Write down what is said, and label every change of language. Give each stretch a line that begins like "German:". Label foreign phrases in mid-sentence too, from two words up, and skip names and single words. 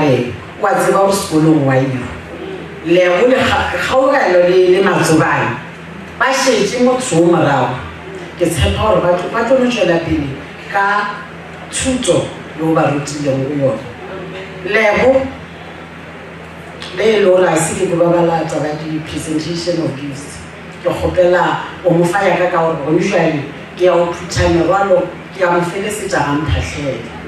Northern Sotho: lebo wa tseba gore sekolong wa iyo lebo le kgaogelo le matsobane ba šetse motho o morago ke tshepa gore ba tlo no tšwela pele ka thuto le o ba rutileng go yone lebo le e le gore a se ke ko babalata ba di-
English: presentation of gifts
Northern Sotho: ke kgopela o mo fa yaka ka gore gone jale ke ya go phutha merwalo ke ya mo felesetša ga mphatlhele